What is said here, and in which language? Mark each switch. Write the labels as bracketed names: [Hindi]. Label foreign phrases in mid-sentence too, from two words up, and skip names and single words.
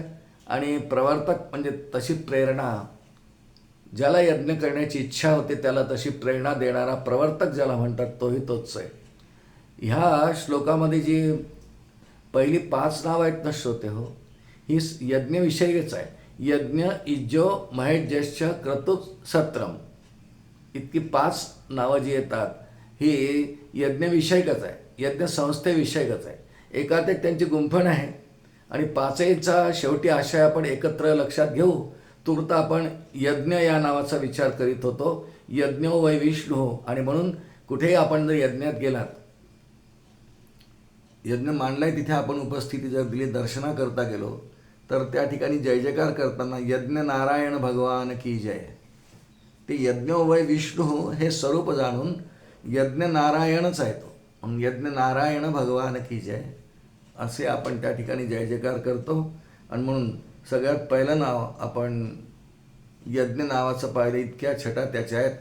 [Marathi] आणि प्रवर्तक म्हणजे तशी प्रेरणा, ज्याला यज्ञ करण्याची इच्छा होते त्याला तशी प्रेरणा देणारा प्रवर्तक ज्याला म्हणतात तोही तोच आहे. ह्या श्लोकामध्ये जी पहिली 5 नावं आहेत ना श्रोते हो, ही यज्ञविषयीच आहे. [Sanskrit] यज्ञ इज्जो महेज्यश्च क्रतुः सत्रम, [Marathi] इतकी 5 नावं जी येतात ही यज्ञविषयकच आहे, यज्ञ संस्थेविषयकच आहे. एकात एक त्यांची गुंफण आहे. आणि 5चा शेवटी आशय आपण एकत्र लक्षात घेऊ. तूर्त आपण यज्ञ या नावाचा विचार करीत होतो. [Sanskrit] यज्ञो वै विष्णू. [Marathi] आणि म्हणून कुठेही आपण जर यज्ञात गेलात, यज्ञ मांडलाय तिथे आपण उपस्थिती जर दिली, दर्शना करता गेलो, तर त्या ठिकाणी जय जयकार करताना यज्ञ नारायण [Hindi] भगवान की जय, [Marathi] ते [Sanskrit] यज्ञो वै विष्णू [Marathi] हे स्वरूप जाणून यज्ञ नारायणच आहे तो. म्हणून यज्ञ नारायण [Hindi] भगवान की जय [Marathi] असे आपण त्या ठिकाणी जय जयकार करतो. आणि म्हणून सगळ्यात पहिलं नाव आपण यज्ञ नावाचं पाहिलं. इतक्या छटा त्याच्या आहेत.